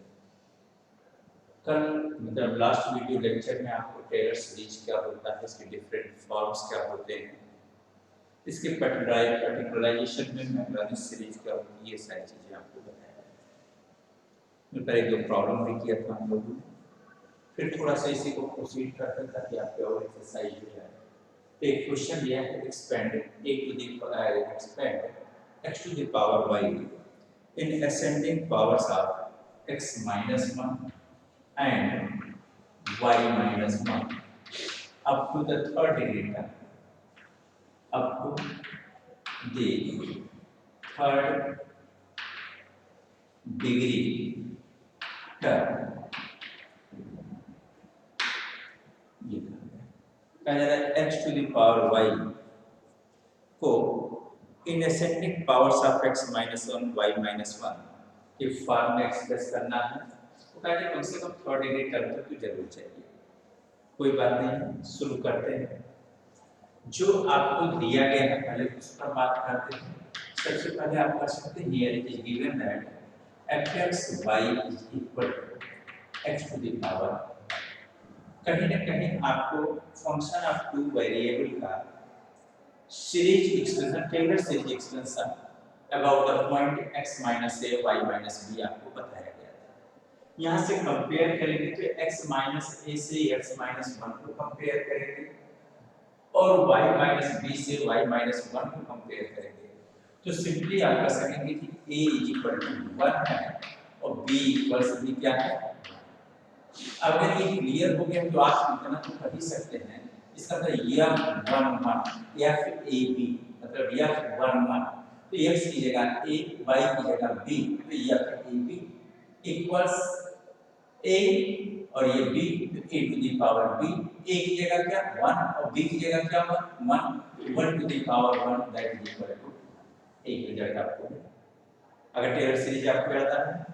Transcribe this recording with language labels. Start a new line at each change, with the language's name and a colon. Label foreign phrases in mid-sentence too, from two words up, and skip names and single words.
Hindi: कल मतलब
English: last video lecture
Hindi: में आपको
English: Taylor series
Hindi: क्या होता है, इसके
English: different forms
Hindi: क्या होते हैं, इसके पर्टिकुलराइजेशन में
English: Maclaurin series
Hindi: क्या होती है, ये सारी चीज़ें आपको बताया। मैं पहले जो प्रॉब्लम भी किया था हम लोगों ने, फिर थोड़ा सा इसी को प्रोसीड करते ताकि आपके और एक्सरसाइज हो जाए। तो एक क्वेश्चन दिया है,
English: एक्सपेंड x to the power y in ascending powers of x minus 1 and y minus 1 up to the third degree term, up to the third degree term।
Hindi: ये कहा जा रहा है
English: x to the power y
Hindi: को
English: in ascending powers of x minus 1 y minus 1
Hindi: के फॉर्म में एक्सप्रेस करना है। तो कहते हैं कम से कम
English: third degree term
Hindi: तक तो जरूर चाहिए। कोई बात नहीं, शुरू करते हैं। जो आपको दिया गया है पहले उस पर बात करते हैं। सबसे पहले आप कर सकते हैं
English: here it is given that fx y is equal to x to the power.
Hindi: कहीं ना कहीं आपको
English: function of two variable
Hindi: का
English: series expression, Taylor series expression about the point x minus a y minus b
Hindi: आपको बताया गया था। यहाँ से कंपेयर करेंगे तो
English: x minus a
Hindi: से
English: x minus 1
Hindi: को कंपेयर करेंगे और
English: y minus b
Hindi: से
English: y minus 1
Hindi: को कंपेयर करेंगे। तो सिंपली आप कह सकेंगे कि
English: a is equal to 1
Hindi: है और
English: b equal to
Hindi: क्या है। अगर ये क्लियर हो गया तो आप इतना तो कर ही सकते हैं। इसका मतलब यह 1 1 या फिर a b, मतलब यह 1 1 तो x की जगह a, y की जगह b, तो यह
English: a b equals a
Hindi: और ये b तो
English: a to the power b.
Hindi: a की जगह क्या 1 और b की जगह क्या 1
English: 1 to the power 1 that is equal to
Hindi: एक रिजल्ट आपको अगर
English: Taylor series
Hindi: आपको याद आ है।